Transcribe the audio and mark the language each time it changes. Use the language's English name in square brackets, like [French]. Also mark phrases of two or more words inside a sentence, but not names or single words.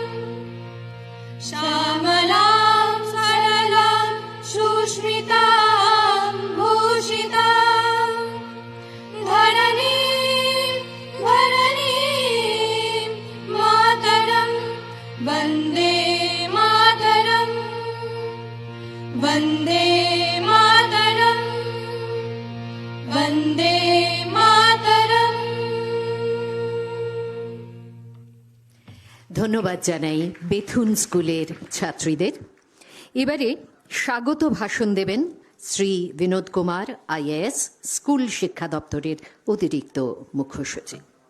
[Sanskrit] श्यामलां सरलां सुस्मितां भूषितां धरणीं मातरं वन्दे मातरम् वन्दे मातरम् वन्दे मातरम्। [Bangla] ধন্যবাদ জানাই বেথুন স্কুলের ছাত্রীদের। এবারে স্বাগত ভাষণ দেবেন শ্রী বিনোদ কুমার আইএএস, স্কুল শিক্ষা দপ্তরের অতিরিক্ত মুখ্য সচিব।